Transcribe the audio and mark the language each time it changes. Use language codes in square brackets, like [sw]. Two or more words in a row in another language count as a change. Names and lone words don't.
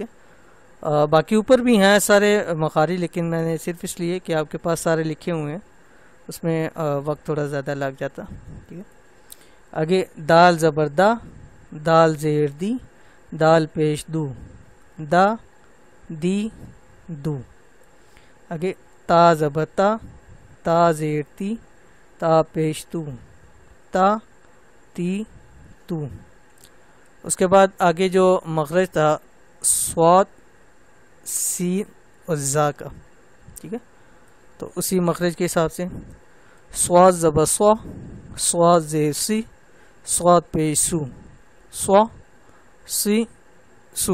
[ur] باقی اوپر بھی ہیں سارے مخارج، لیکن میں نے صرف اس لیے کہ آپ کے پاس سارے لکھے ہوئے ہیں، اس میں وقت تھوڑا زیادہ لگ جاتا. ٹھیک ہے. آگے دال زبر دا، دال زیر دی، دال پیش دو، دا، دی، دو. آگے تا زبر تا، تا زیر تی، تا پیش تو، تا، تی، تو. اس کے بعد آگے جو مخرج تھا صاد، سین اور زا کا. ٹھیک ہے. تو اسی مخرج کے حساب سے صاد زبر سوا، صاد زیر سی، صاد پیش سو، سوا، سی، سو.